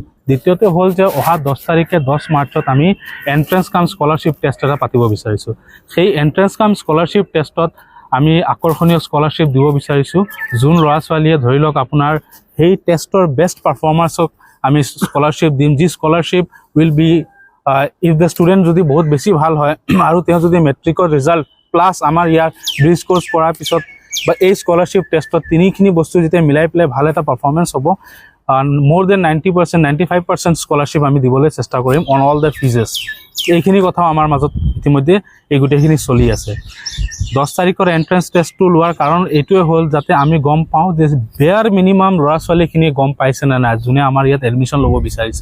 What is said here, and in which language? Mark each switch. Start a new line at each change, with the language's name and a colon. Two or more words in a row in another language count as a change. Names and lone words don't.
Assamese: দ্বিতীয়তে হ'ল যে অহা 10 তাৰিখে 10 মাৰ্চত আমি
English: entrance cum scholarship test
Assamese: এটা পাতিব বিচাৰিছোঁ। সেই
English: entrance cum scholarship test
Assamese: আমি আকৰ্ষণীয় স্কলাৰশ্বিপ দিব বিচাৰিছোঁ। যোন ল'ৰা ছোৱালীয়ে ধৰি লওক আপোনাৰ সেই টেষ্টৰ
English: best performers
Assamese: আমি স্কলাৰশ্বিপ দিম, যি
English: scholarship will be if the student
Assamese: যদি বহুত বেছি ভাল হয় আৰু তেওঁ যদি মেট্ৰিকৰ
English: result plus
Assamese: আমাৰ ইয়াৰ
English: bridge course
Assamese: কৰাৰ পিছত বা এই স্কলাৰশ্বিপ টেষ্টত তিনিখিনি বস্তু যেতিয়া মিলাই পেলাই ভাল এটা পাৰফৰ্মেঞ্চ হ'ব,
English: more than 90%, 95%
Assamese: স্কলাৰশ্বিপ আমি দিবলৈ চেষ্টা কৰিম
English: on all the fees.
Assamese: এইখিনি কথাও আমাৰ মাজত ইতিমধ্যে এই গোটেইখিনি চলি আছে। 10 তাৰিখৰ
English: entrance test
Assamese: লোৱাৰ কাৰণ এইটোৱে হ'ল যাতে আমি গম পাওঁ যে
English: bare minimum
Assamese: ল'ৰা ছোৱালীখিনিয়ে গম পাইছে নে নাই যোনে আমাৰ ইয়াত এডমিশ্যন ল'ব বিচাৰিছে।